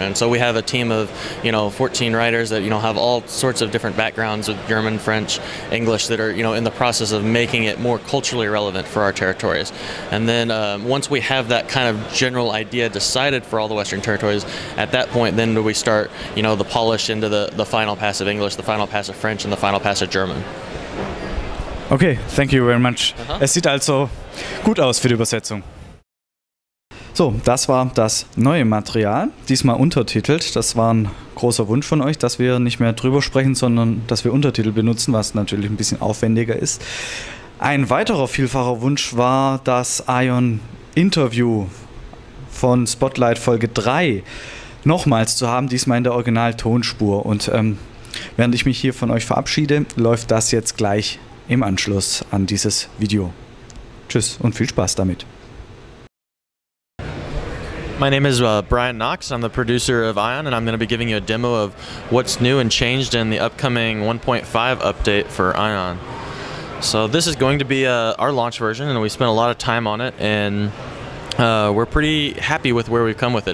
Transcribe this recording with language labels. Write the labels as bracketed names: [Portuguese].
[English] And so we have a team of, you know, 14 writers that, you know, have all sorts of different backgrounds with German, French, English, that are, you know, in the process of making it more culturally relevant for our territories. And then once we have that kind of general idea decided for all the Western territories, at that point then do we start, you know, the polish into the final pass of English, the final pass of French, and the final pass of German. Okay, thank you very much. [German] Es sieht also gut aus für die Übersetzung. So, das war das neue Material, diesmal untertitelt. Das war ein großer Wunsch von euch, dass wir nicht mehr drüber sprechen, sondern dass wir Untertitel benutzen, was natürlich ein bisschen aufwendiger ist. Ein weiterer vielfacher Wunsch war das Aion Interview von Spotlight Folge 3 nochmals zu haben, diesmal in der Original-Tonspur. Und während ich mich hier von euch verabschiede, läuft das jetzt gleich im Anschluss an dieses Video. Tschüss und viel Spaß damit. [English] My name is Brian Knox. I'm the producer of Aion, and I'm going to be giving you a demo of what's new and changed in the upcoming 1.5 update for Aion. So this is going to be our launch version, and we spent a lot of time on it, and we're pretty happy with where we've come with it.